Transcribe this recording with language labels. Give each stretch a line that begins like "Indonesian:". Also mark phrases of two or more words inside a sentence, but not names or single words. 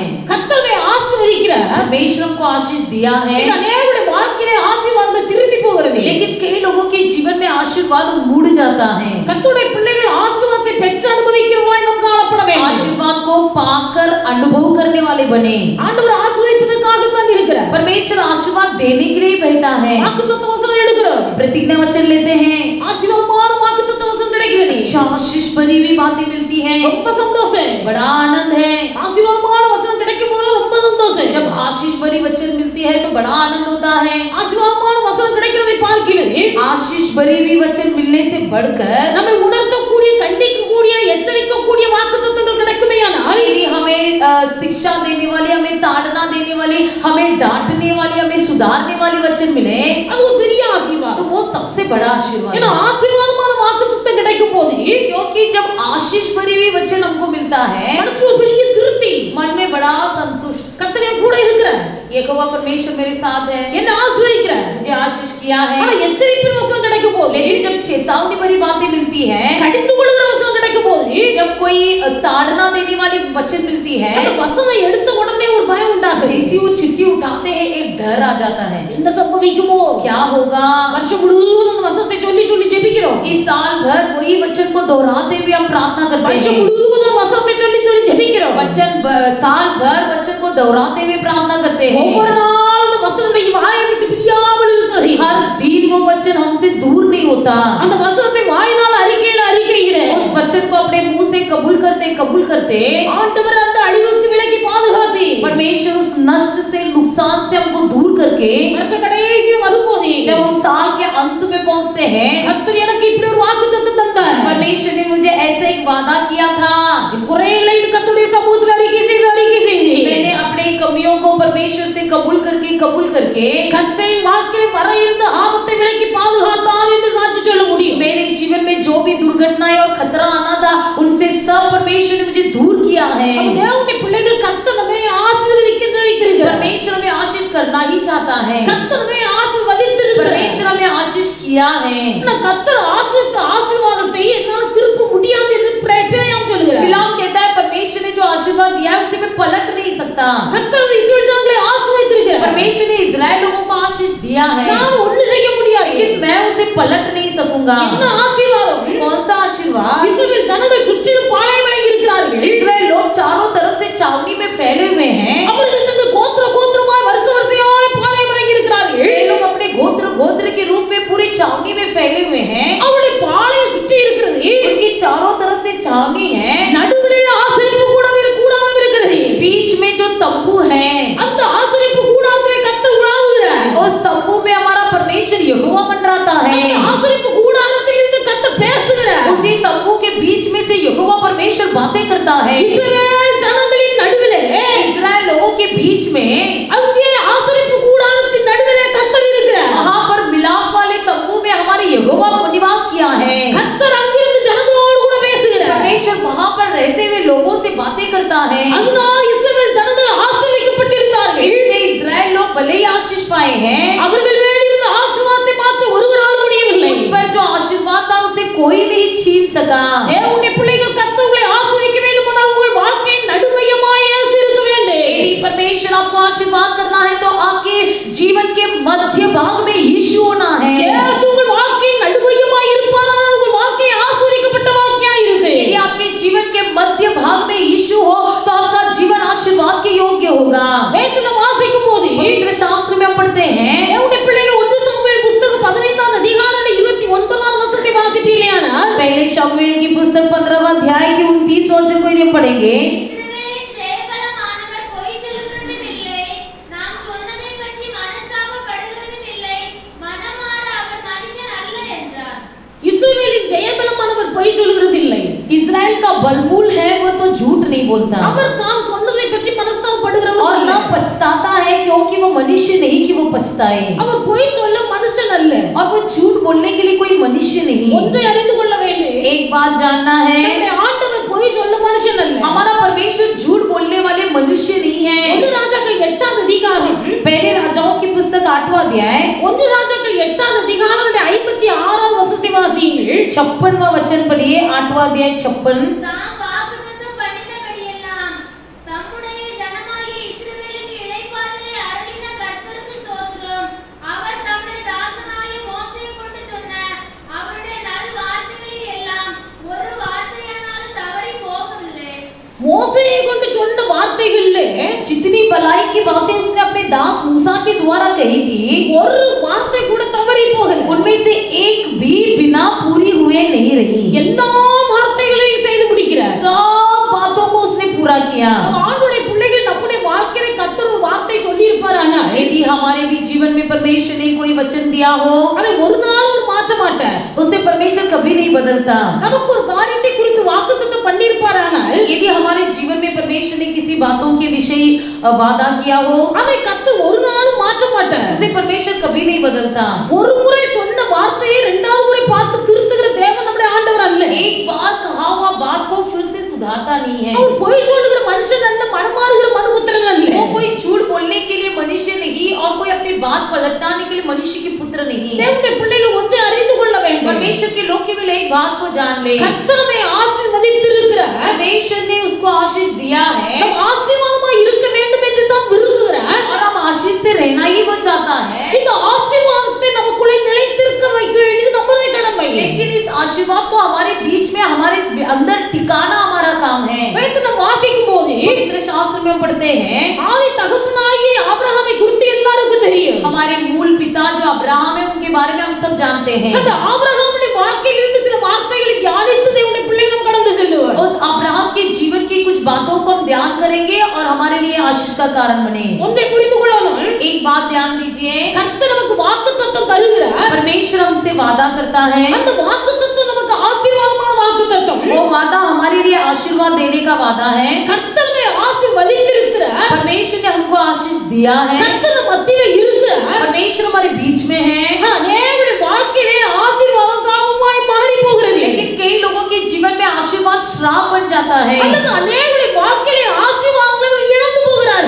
Tamil: கர்த்தர்களை ஆசீர்வதிக்கிறார்.
Hindi: परमेश्वर हमको आशीष दिया है।
Tamil: இன்னைக்கு அநேகருடைய வாழ்க்கையிலே ஆசீர்வாதங்கள் திரும்பி போகிறது.
Hindi: लेकिन कई लोगों के जीवन में आशीर्वाद मुड़ जाता है।
Tamil: கர்த்தருடைய பிள்ளைகள் ஆசீர்வாதத்தை பெற்று அனுபவிக்கிறவர்களாய் நாம் காணப்பட வேண்டும்.
Hindi: आशीर्वाद को पाकर अनुभव करने वाले बने।
Tamil: ஆண்டவர் ஆசீர்வதிப்பதற்காக தான் இருக்கிறார்.
Hindi: परमेश्वर आशीर्वाद देने के लिए बैठा है।
Tamil: வாக்குத்தத்த வசனம் எடுக்கிறோம்.
Hindi: प्रतिज्ञा वचन लेते हैं,
Tamil: ஆசீர்வாதமான வாக்குத்தத்த वचन கிடைக்கிறது.
Hindi: आशीष भरी हुई बातें मिलती हैं,
Tamil: ரொம்ப சந்தோஷம்.
Hindi: बड़ा आनंद है।
Tamil: ஆசீர்வாதமான வசனம் கிடைக்கும் போது ரொம்ப சந்தோஷம்.
Hindi: जब आशीष भरी वचन मिलती है तो बड़ा आनंद होता है।
Tamil: ஆசீர்வாதமான வசனம் கிடைக்கிறதை பார்க்கிறேன்.
Hindi: आशीष भरी हुई वचन मिलने से बढ़कर
Tamil: நம்மை உணர்த்தக்கூடிய, கண்டிக்கக்கூடிய, எச்சரிக்கக்கூடிய வாக்குத்தத்தங்கள் கிடைக்குமேயானால்
Hindi: यदि हमें शिक्षा देने वाली, हमें ताड़ना देने वाली, हमें डांटने वाली, हमें सुधारने वाली वचन मिले,
Tamil: அது ஒரு பெரிய ஆசீர்வாதம்.
Hindi: तो वो सबसे बड़ा आशीर्वाद
Tamil: ஏன்னா
Hindi: है।
Tamil: ஆசீர்வாதமான வாக்குத்தத்தம் கிடைக்கும் போது
Hindi: क्योंकि जब आशीष भरी हुई वचन हमको मिलता है,
Tamil: மனசு ஒரு பெரிய திருப்தி.
Hindi: मन में बड़ा संतुष्ट,
Tamil: கர்த்தர் என் கூட இருக்கிறார்,
Hindi: यहोवा परमेश्वर मेरे साथ है,
Tamil: என்ன ஆசீர்வதிக்கிறார்.
Hindi: मुझे आशीष किया है।
Tamil: ஆனா எச்சரிப்பின் வசனம் கிடைக்கும் போது,
Hindi: लेकिन जब चेतावनी भरी बातें मिलती है,
Tamil: கடிந்து கொள்கிற வசனம் கிடைக்கும் போது
Hindi: जब कोई ताड़ना देने वाली वचन मिलती है,
Tamil: அந்த வசனம் எடுத்த உடனே ஒரு பயம் உண்டாகுது.
Hindi: जैसे वो चिट्ठी उठाते हैं एक डर आ जाता है,
Tamil: என்ன சம்பவிக்குமோ?
Hindi: क्या होगा।
Tamil: வருஷம் முழுவதும் அந்த வசனத்தை சொல்லி சொல்லி ஜெபிக்கிறோம்.
Hindi: इस साल भर वही वचन को दोहराते हुए हम प्रार्थना करते
Tamil: வருஷம்
Hindi: हैं,
Tamil: முழுவதும் அந்த வசனத்தை சொல்லி சொல்லி ஜெபிக்கிறோம்.
Hindi: साल भर वचन को दोहराते हुए प्रार्थना करते हैं।
Tamil: ஒவ்வொரு நாளும் அந்த வசனத்தை வாயை விட்டு பிரியாமல் இருக்கிறது.
Hindi: हर दिन वो वचन हमसे दूर नहीं होता।
Tamil: அந்த வசனத்தை வாயினால் அறிக்கையிட
Hindi: उस वचन को अपने मुंह से कबूल करते
Tamil: ஆண்டவர் அந்த அழிவுக்கு விலக்கி பாதுகாத்து
Hindi: परमेश्वर उस नष्ट से, नुकसान से हमको दूर करके,
Tamil: வருஷ கடைசி வரும்போது
Hindi: जब हम साल के अंत में पहुंचते हैं,
Tamil: கர்த்தர் எனக்கு இப்படி ஒரு வாக்குத்தத்தம் தந்தார்.
Hindi: परमेश्वर ने मुझे ऐसा एक वादा किया था।
Tamil: என் குறைகளை கர்த்தருடைய சமூகத்தில் அறிக்கை செய்து
Hindi: मैंने अपने कमियों को परमेश्वर से कबूल करके
Tamil: கர்த்தர் வாழ்க்கையில் வர இருந்த ஆபத்தை விலக்கி பாதுகாத்தார் என்று சாட்சி சொல்ல முடியும்.
Hindi: मेरे जीवन में जो भी दुर्घटनाएं और खतरा आना था, उनसे सब परमेश्वर ने मुझे दूर किया है।
Tamil: தேவனுடைய பிள்ளைகள் கர்த்தர் நம்மை ஆசீர்வதிக்க நினைத்திருக்கிறார்.
Hindi: परमेश्वर हमें आशीष करना ही चाहता है,
Tamil: கர்த்தர் நம்மை ஆசீர்வதித்திருக்கிறார்.
Hindi: परमेश्वर हमें आशीष किया है।
Tamil: நான் கர்த்தர் ஆசீர்வதித்த ஆசீர்வாதத்தை என்னால் திருப்ப முடியாது என்று பிலேயாம் சொல்லுகிறார்.
Hindi: बिलाम कहता है परमेश्वर ने जो आशीर्वाद दिया है उसे मैं पलट नहीं सकता।
Tamil: கர்த்தர் இஸ்ரவேல் ஜனங்களை ஆசீர்வதித்திருக்கிறார்.
Hindi: परमेश्वर ने इस्राएल लोगों को आशीष दिया है,
Tamil: நான் ஒண்ணு செய்ய முடியாது.
Hindi: लेकिन मैं उसे पलट नहीं सकूंगा।
Tamil: என்ன ஆசீர்வாதம்?
Hindi: कौन सा आशीर्वाद।
Tamil: இஸ்ரவேல் ஜனங்கள் சுற்றிலும் பாளையமடைந்து இருக்கிறார்கள்.
Hindi: इस्राएल लोग चारों तरफ से छावनी में फैले हुए हैं,
Tamil: அவர்கள் தங்கள் கோத்திரமாய் வருஷமாய் பாளையமடைந்து இருக்கிறார்கள்.
Hindi: वे लोग अपने गोत्र के रूप में पूरी छावनी में फैले हुए हैं,
Tamil: அவருடைய பாளையம் சுற்றி இருக்கிறது.
Hindi: उनकी चारों तरफ से छावनी है,
Tamil: நடுவிலே ஆசீர்வாதம் கூடாமல் இருக்கிறது. அந்த ஆசரிப்பு கூடாரத்திலே கர்த்தர் உலாவுகிறார்.
Hindi: उस तंबू में हमारा परमेश्वर यहोवा मंडराता है।
Tamil: அந்த ஆசரிப்பு கூடாரத்திலிருந்து கர்த்தர் பேசுகிறார்.
Hindi: उसी तंबू के बीच में से यहोवा परमेश्वर बातें करता है।
Tamil: இஸ்ரவேல் ஜனங்களின் நடுவிலே
Hindi: इस्राएल लोगों के बीच में
Tamil: அங்கே ஆசரிப்பு கூடாரத்தின் நடுவிலே கர்த்தர் இருக்கிறார்.
Hindi: वहां पर मिलाप वाले तंबू में हमारे यहोवा निवास किया है।
Tamil: கர்த்தர் அங்கிருந்து ஜனங்களோடு கூட பேசுகிறார்.
Hindi: परमेश्वर वहां पर रहते हुए लोगों से बातें करता है।
Tamil: அதனால் இஸ்ரவேல் ஜனங்கள் ஆசீர்வதிக்கப்பட்டிருந்தார்கள்.
Hindi: इसलिए इस्राएल लोग भले ही आशीष पाए हैं,
Tamil: அவர்கள் மேல் இருந்த ஆசீர்வாதத்தை மாற்ற ஒருவரால் முடியவில்லை.
Hindi: उन पर जो आशीर्वाद था उसे कोई नहीं छीन सका।
Tamil: தேவனுடைய பிள்ளைகள் கர்த்தர் உங்களை ஆசீர்வதிக்க வேண்டுமானால் உங்கள் வாழ்க்கையின் நடுமையமாய் இயேசு இருக்க வேண்டும்.
Hindi: यदि परमेश्वर आपको आशीर्वाद करना है तो आपके जीवन के मध्य भाग में यीशु होना है।
Tamil: இயேசு உங்கள் வாழ்க்கையின் நடுமையமாய் இருப்பாரானால் உங்கள் வாழ்க்கை ஆசீர்வதிக்கப்பட்ட வாழ்க்கையாய் இருக்கு.
Hindi: यदि आपके जीवन के मध्य भाग में यीशु हो तो आपका जीवन आशीर्वाद के योग्य होगा।
Tamil: வேதத்தை வாசிக்கும் போது
Hindi: पवित्र शास्त्र में हम पढ़ते हैं,
Tamil: தேவனுடைய பிள்ளைகள் 1 சாமுவேல் புத்தகம் 15ஆம் அதிகாரம் 29ஆம் வசனத்தை வாசிப்பீர்களானால்
Hindi: पहले शमूएल की पुस्तक 15वां अध्याय की 29 वचन को यदि पढ़ेंगे,
Tamil: இஸ்ரவேலின் ஜெயபலமானவர் பொய் சொல்லுகிறதும் இல்லை, நாம் சொன்னதை பற்றி மனஸ்தாபப்படுகிறதும் இல்லை, மனமாற அவர் மனுஷன் அல்ல என்றார். இஸ்ரவேலின் ஜெயபலமானவர் பொய் சொல்கிறதில்லை.
Hindi: इस्राएल का बलमूल है वो तो झूठ नहीं बोलता
Tamil: அவர் தான் சொன்னதை பற்றி மனஸ்தாபப்படுகிறவர்
Hindi: और
Tamil: அல்ல.
Hindi: न पछताता है, क्योंकि वो मनुष्य नहीं कि वो पछताए।
Tamil: அவர் பொய் சொல்ல மனுஷன் அல்ல.
Hindi: और वो झूठ बोलने के लिए कोई मनुष्य नहीं।
Tamil: ஒன்றை அறிந்து கொள்ள வேண்டும்.
Hindi: एक बात जानना है,
Tamil: நம்முடைய ஆண்டவர் பொய் சொல்ல மனுஷன் அல்ல.
Hindi: हमारा परमेश्वर झूठ बोलने वाले मनुष्य नहीं है।
Tamil: 1 ராஜாக்கள் 8ஆம் அதிகாரம்
Hindi: पहले राजाओं की पुस्तक 8वां अध्याय
Tamil: 1 ராஜாக்கள் 8ஆம் அதிகாரம் 56ஆம் வசனத்தை வாசியுங்கள்.
Hindi: 56वां वचन पढ़िए, 8वां अध्याय 56।
Tamil: தாம் வாக்குத்தத்தம் பண்ணினபடியெல்லாம் தம்முடைய ஜனமாகிய இஸ்ரவேலுக்கு இளைப்பாறுதலை அருளின கர்த்தருக்கு ஸ்தோத்திரம். அவர் தம்முடைய தாசனாகிய மோசேயைக் கொண்டு சொன்ன அவருடைய நல் வார்த்தைகளில் எல்லாம் ஒரு வார்த்தையானாலும் தவறி போகவில்லை. மோசேயை கொண்டு சொன்ன வார்த்தைகளிலே
Hindi: जितनी भलाई की बातें उसने अपने दास मूसा के द्वारा कही थी,
Tamil: ஒரு வார்த்தை கூட தவறி போகல.
Hindi: उनमें से एक भी बिना पूरी हुए नहीं रही।
Tamil: எல்லா வார்த்தைகளையும் செய்து முடிக்கிறார்.
Hindi: सब बातों को उसने पूरा किया।
Tamil: நம்ம ஆண்டுடைய பிள்ளைகள் நம்முடைய வாழ்க்கையில கர்த்தர் ஒரு வார்த்தை சொல்லி இருப்பாரானா
Hindi: यदि हमारे भी जीवन में परमेश्वर ने कोई वचन दिया हो,
Tamil: அதை ஒரு நாள் ஒரு மாற்ற மாட்டார்.
Hindi: उसे परमेश्वर कभी नहीं बदलता।
Tamil: நமக்கு ஒரு காரியத்தை குறித்து வாக்குத்தத்தம் பண்ணியிருப்பாரானால்
Hindi: यदि हमारे जीवन में परमेश्वर ने किसी बातों के विषय वादा किया हो,
Tamil: அதை கர்த்தர் ஒரு நாளும் மாற்ற மாட்டார்.
Hindi: उसे परमेश्वर कभी नहीं बदलता।
Tamil: ஒரு முறை சொன்ன வார்த்தையை இரண்டாவது முறை பார்த்து திருத்துகிற தேவன் நம்முடைய ஆண்டவர் அல்ல.
Hindi: एक बार कहा हुआ बात को फिर से सुधारता नहीं है।
Tamil: அவர் பொய் சொல்லுகிற மனுஷன் அல்ல, மனமாறுகிற மனுபுத்திரன் அல்ல.
Hindi: वो कोई झूठ बोलने के लिए मनुष्य नहीं और कोई अपनी बात पलटाने के लिए मनुष्य की पुत्र नहीं है।
Tamil: தேவனுடைய பிள்ளைகள் ஒன்றை அறிந்து கொள்ள வேண்டும்.
Hindi: परमेश्वर के लोग केवल एक बात को जान ले,
Tamil: கர்த்தர் நம்மை ஆசீர்வதித்திருக்கிறார்.
Hindi: परमेश्वर ने उसको आशीष दिया है
Tamil: நாம் ஆசீர்வாதமாய் இருக்க வேண்டும் என்று தான் விரும்புகிறார்.
Hindi: और हम आशीष से रहना ही वो चाहता है।
Tamil: இந்த ஆசீர்வாதத்தை நமக்குள்ளே நிலைத்திருக்க வைக்க வேண்டியது நம்முடைய கடமை.
Hindi: लेकिन इस आशीर्वाद को हमारे बीच में, हमारे अंदर टिकाना हमारा काम है।
Tamil: வேதத்தை நாம் வாசிக்கும் போது
Hindi: पवित्र शास्त्र में पढ़ते हैं,
Tamil: ஆதி தகப்பனாகிய ஆபிரகாமை குறித்து எல்லாருக்கும் தெரியும்.
Hindi: हमारे मूल पिता जो अब्राहम है उनके बारे में हम सब जानते हैं।
Tamil: அந்த ஆபிரகாமுடைய வாழ்க்கையில் இருந்து சில வார்த்தைகளை தியானித்து தேவனுடைய பிள்ளைகள் நாம் கடந்து செல்லுவார்.
Hindi: उस अब्राहम के जीवन की कुछ बातों को हम ध्यान करेंगे और हमारे लिए आशीष का कारण बने।
Tamil: ஒன்றை புரிந்து கொள்ளணும்.
Hindi: एक बात ध्यान दीजिए,
Tamil: கர்த்தர் நமக்கு வாக்குத்தத்தம் தருகிறார்.
Hindi: परमेश्वर हमसे वादा करता है,
Tamil: அந்த வாக்குத்தத்தம் நமக்கு ஆசீர்வாதமான வாக்குத்தத்தம்.
Hindi: वो वादा हमारे लिए आशीर्वाद देने का वादा है।
Tamil: கர்த்தர் நம்மை ஆசீர்வதித்திருக்கிறார்.
Hindi: परमेश्वर ने हमको आशीष दिया है,
Tamil: கர்த்தர் நம்ம மத்தியில இருக்கிறார்.
Hindi: परमेश्वर हमारे बीच में है।
Tamil: அநேகருடைய வாழ்க்கையிலே ஆசீர்வாதம் சாபமாய் மாறி போகிறது.
Hindi: लेकिन कई लोगों के जीवन में आशीर्वाद श्राप बन जाता है,
Tamil: அல்லது அநேகருடைய வாழ்க்கையிலே ஆசீர்வாதங்களை இழந்து போகிறார்கள்.